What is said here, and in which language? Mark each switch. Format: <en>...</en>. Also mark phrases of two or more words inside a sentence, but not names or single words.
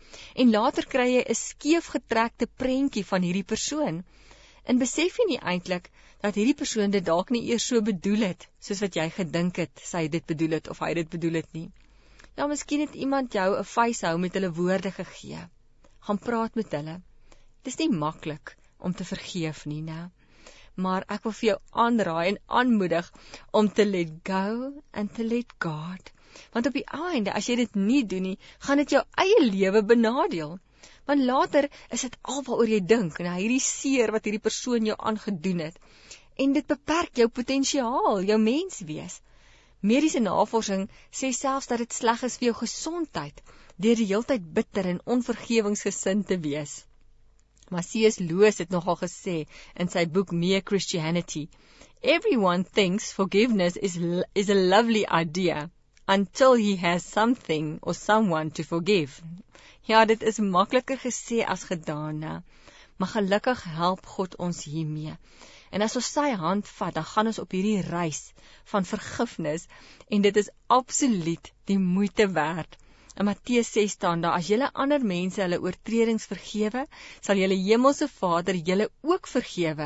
<af>En later kry jy 'n skeefgetrekte prentjie van hierdie persoon, en besef jy nie eintlik, dat hierdie persoon dit dalk nie eers so bedoel het, soos wat jy gedink het, sy dit bedoel het, of hy dit bedoel het nie. Ja, miskien het iemand jou 'n vuishou met hulle woorde gegee. Gaan praat met hulle. Dit is nie maklik om te vergeef nie, né? Maar ek wil vir jou aanraai en aanmoedig om te</af> <en>let go and to let God.</en> <af>Want op die einde, as jy dit nie doen nie, gaan dit jou eie lewe benadeel. Want later is dit alwaaroor jy dink, en hierdie seer wat hierdie persoon jou aangedoen het. En dit beperk jou potensiaal, jou menswees. Mediese navorsing sê selfs dat dit sleg is vir jou gesondheid, deur die heeltyd bitter en onvergewingsgesind te wees. Maar C.S. Lewis het nogal gesê in sy boek Mere Christianity,</af> <en>everyone thinks forgiveness is a lovely idea until he has something or someone to forgive.</en> <af>Ja, dit is makliker gesê as gedaan, né? Maar gelukkig help God ons hiermee. En as ons sy hand vat, dan gaan ons op hierdie reis van vergifnis, en dit is absoluut die moeite werd. In Matteus 6 staan daar, as julle ander mense hulle oortredings vergewe, sal julle hemelse Vader julle ook vergewe.</af>